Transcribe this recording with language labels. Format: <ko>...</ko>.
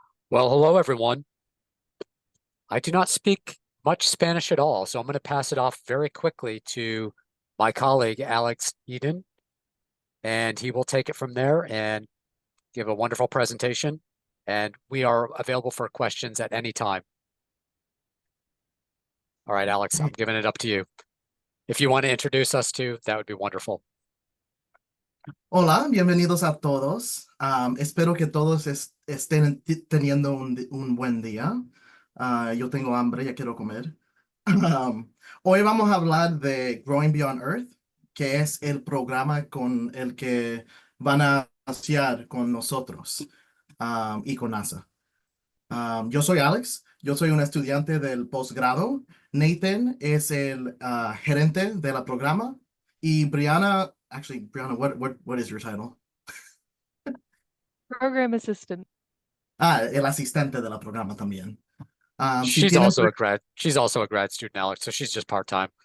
<en>Well, hello, everyone. I do not speak much Spanish at all, so I'm going to pass it off very quickly to my colleague, Alex Eden, and he will take it from there and give a wonderful presentation. And we are available for questions at any time. All right, Alex, I'm Hey, giving it up to you. If you want to introduce us to, that would be wonderful.</en> <es>Hola, bienvenidos a todos. Espero que todos estén teniendo un buen día. Yo tengo hambre, ya quiero comer. Hoy vamos a hablar de Growing Beyond Earth, que es el programa con el que van a asociar con nosotros, y con NASA. Yo soy Alex, yo soy un estudiante del posgrado. Nathan es el gerente de la programa.</es> <en>Y Brianna, actually, Brianna, what is your title? Program assistant.</en> <es>El asistente de la programa también. Si</es> <en>She's</en> <es>tienen,</es> <en>also a grad. She's also a grad student, Alex. So she's just part time.</en>